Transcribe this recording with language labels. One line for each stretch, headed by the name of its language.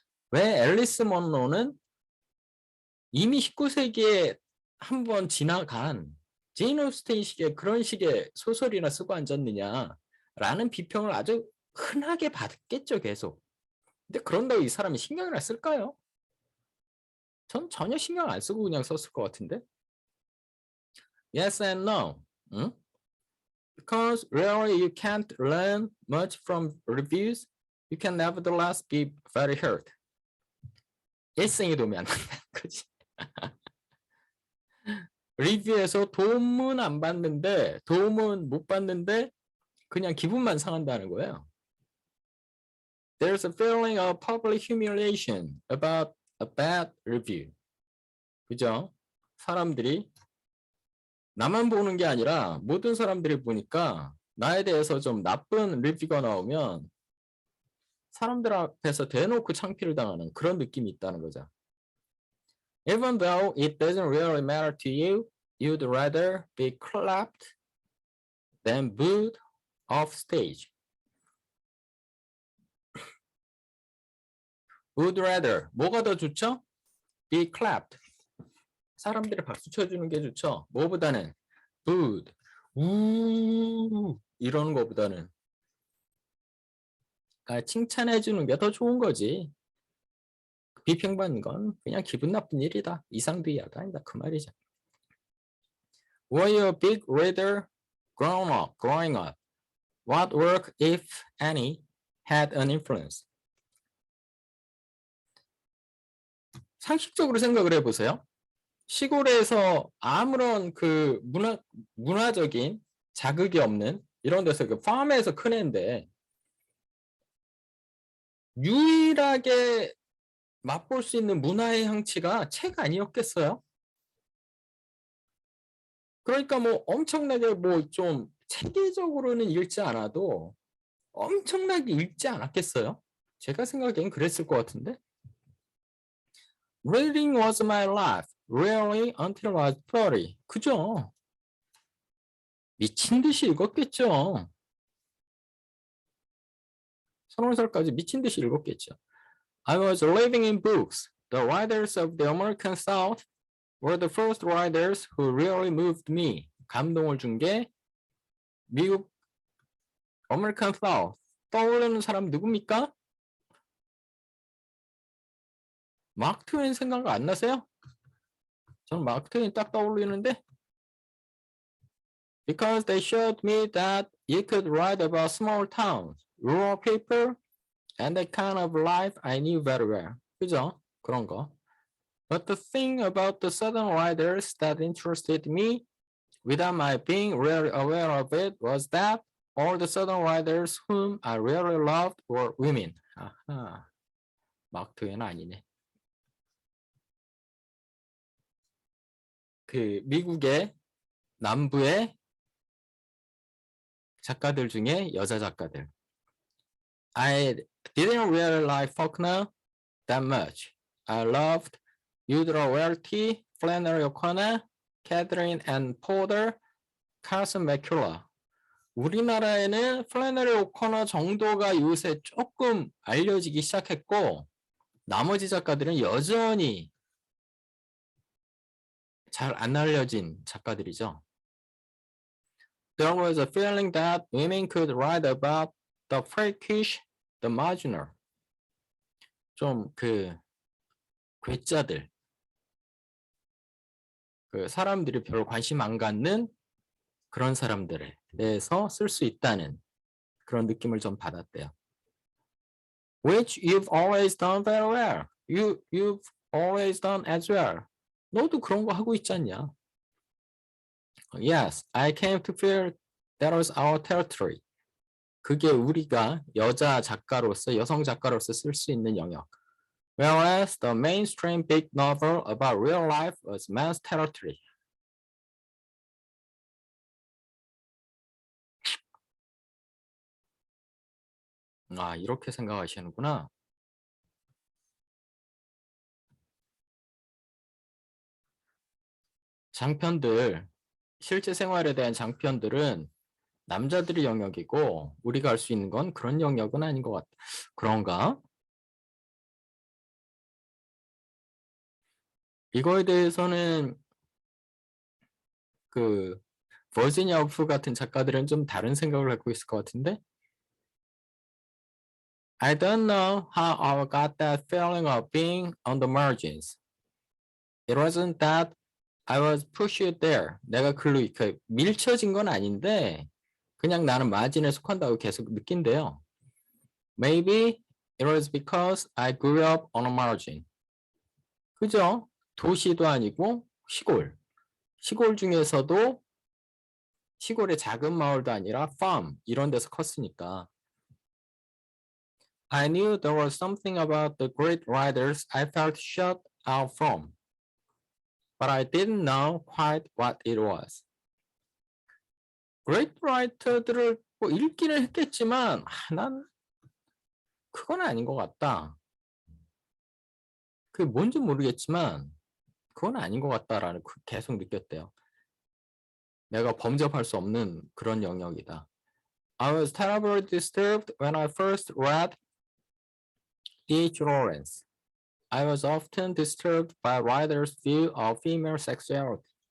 Korean: 왜 앨리스 먼로는 이미 19세기에 한번 지나간 제인 오스틴식의 그런 식의 소설이나 쓰고 앉았느냐라는 비평을 아주 흔하게 받겠죠, 계속. 근데 그런다고 이 사람이 신경을 쓸까요? 전 전혀 신경 안 쓰고 그냥 썼을 것 같은데.
English: Yes and no.
Korean: 응?
English: Because really you can't learn much from reviews, you can nevertheless be very hurt.
Korean: 일생에 도움이 안 된다는 거지. 리뷰에서 도움은 안 받는데 도움은 못 받는데 그냥 기분만 상한다는 거예요.
English: There's a feeling of public humiliation about a bad review.
Korean: 그죠? 사람들이 나만 보는 게 아니라 모든 사람들이 보니까 나에 대해서 좀 나쁜 리뷰가 나오면 사람들 앞에서 대놓고 창피를 당하는 그런 느낌이 있다는 거죠.
English: Even though it doesn't really matter to you, you'd rather be clapped than booed off stage. Would rather,
Korean: 뭐가 더 좋죠?
English: Be clapped.
Korean: 사람들이 박수 쳐주는 게 좋죠. 뭐보다는 booed, 우 이러는 것보다는 그러니까 칭찬해주는 게 더 좋은 거지. 비평받는 건 그냥 기분 나쁜 일이다. 이상도 이하가 아니다. 그 말이죠.
English: Were you a big reader growing up? What work, if any, had an influence?
Korean: 상식적으로 생각을 해보세요. 시골에서 아무런 그 문화적인 자극이 없는 이런 데서 그 팜에서 큰 애인데 유일하게 맛볼 수 있는 문화의 향취가 책 아니었겠어요? 그러니까 뭐 엄청나게 뭐 좀 체계적으로는 읽지 않아도 엄청나게 읽지 않았겠어요? 제가 생각엔 그랬을 것 같은데.
English: Reading was my life, really until I was 30.
Korean: 그죠? 미친 듯이 읽었겠죠. 30살까지 미친 듯이 읽었겠죠.
English: I was living in books. The writers of the American South were the first writers who really moved me.
Korean: 감동을 준 게 미국 American South. 떠오르는 사람 누굽니까? 마크 트웨인 생각 안 나세요? 저는 마크 트웨인 딱 떠올리는데
English: Because they showed me that you could write about small towns, rural people, and the kind of life I knew very well.
Korean: 그죠? 그런 거.
English: But the thing about the southern writers that interested me, without my being really aware of it, was that all the southern writers whom I really loved were women.
Korean: 아하, 마크 트웨인 아니네. 그 미국의 남부의 작가들 중에 여자 작가들.
English: I didn't really like Faulkner that much. I loved Eudora Welty, Flannery O'Connor, Catherine Ann Porter, Carson McCullough.
Korean: 우리나라에는 플래너리 오커너 정도가 요새 조금 알려지기 시작했고 나머지 작가들은 여전히 잘 안 알려진 작가들이죠.
English: There was a feeling that women could write about the freakish, the marginal.
Korean: 좀 괴짜들. 사람들이 별 관심 안 갖는 그런 사람들에 대해서 쓸 수 있다는 그런 느낌을 좀 받았대요.
English: Which you've always done very well. You've always done as well.
Korean: 너도 그런 거 하고 있지 않냐?
English: Yes, I came to feel that was our territory.
Korean: 그게 우리가 여자 작가로서, 여성 작가로서 쓸 수 있는 영역.
English: Whereas the mainstream big novel about real life was men's territory.
Korean: 아, 이렇게 생각하시는구나. 장편들, 실제 생활에 대한 장편들은 남자들의 영역이고 우리가 할 수 있는 건 그런 영역은 아닌 것 같아. 그런가? 이거에 대해서는 버지니아 우프 같은 작가들은 좀 다른 생각을 갖고 있을 것 같은데?
English: I don't know how I got that feeling of being on the margins. It wasn't that I was pushed there.
Korean: 내가 글로 이렇게 밀쳐진 건 아닌데 그냥 나는 마진에 속한다고 계속 느낀대요.
English: Maybe it was because I grew up on a margin.
Korean: 그죠? 도시도 아니고 시골. 시골 중에서도 시골의 작은 마을도 아니라 farm 이런 데서 컸으니까.
English: I knew there was something about the great writers I felt shut out from. But I didn't know quite what it was. great writer
Korean: 들을 뭐 읽기는 했겠지만 난 그건 아닌 것 같다. 그게 뭔지 모르겠지만 그건 아닌 것 같다라는 계속 느꼈대요. 내가 범접할 수 없는 그런 영역이다.
English: I was terribly disturbed when I first read D.H. Lawrence. I was often disturbed by writers' view of female sexuality.